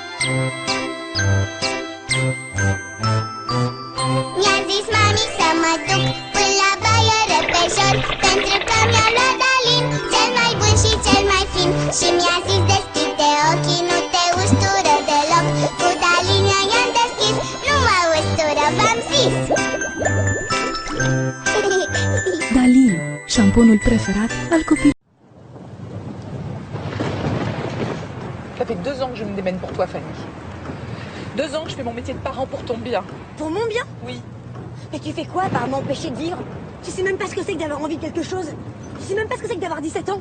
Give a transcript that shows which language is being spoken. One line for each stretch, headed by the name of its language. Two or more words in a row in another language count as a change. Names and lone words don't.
Romanian: Mi-a zis mami să mă duc până la baie repejor, pentru că mi-a luat Dalin, cel mai bun și cel mai fin. Și mi-a zis deschide ochii, nu te ustură deloc. Cu Dalin i-am deschis, nu mă ustură, v-am zis. Dalin, șamponul preferat al copilului.
French: Ça fait 2 ans que je me démène pour toi, Fanny. 2 ans que je fais mon métier de parent pour ton bien. Pour mon bien? Oui. Mais tu fais quoi par m'empêcher de vivre? Tu sais même pas ce que c'est que d'avoir envie de quelque chose. Tu sais même pas ce que c'est que d'avoir 17 ans.